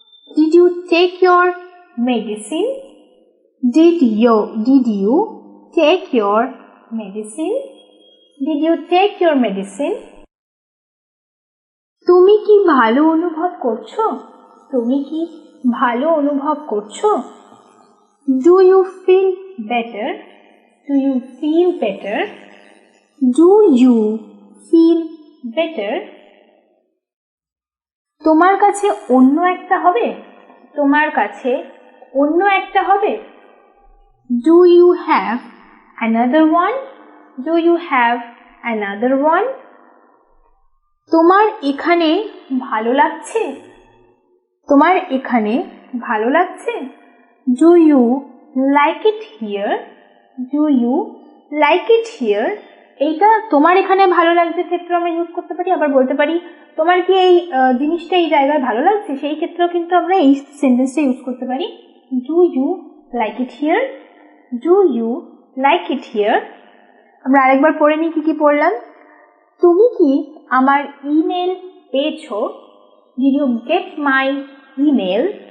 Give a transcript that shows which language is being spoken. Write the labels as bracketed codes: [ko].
[en] Did you take your medicine, did you take your medicine, did you take your medicine। [bn] তুমি কি ভালো অনুভব করছো, তুমি কি ভালো অনুভব করছো। [en] Do you feel better, do you feel better, do you feel better। [bn] তোমার কাছে অন্য একটা হবে, তোমার কাছে অন্য একটা হবে। [en] Do you have another one, do you have another one। [bn] তোমার এখানে ভালো লাগছে, তোমার এখানে ভালো লাগছে। [en] Do you like it here, do you like it here। [bn] এইটা তোমার এখানে ভালো লাগছে ক্ষেত্রে আমরা ইউজ করতে পারি, আবার বলতে পারি তোমার কি এই জিনিসটা এই জায়গায় ভালো লাগছে, সেই ক্ষেত্রেও কিন্তু আমরা এই সেন্টেন্সটা ইউজ করতে পারি। [en] Do you like it here, do you like it here. [bn] আমরা আরেকবার পড়ে নিই, কি পড়লাম। তুমি কি আমার ইমেল পেয়েছো, [en] Did you get my email.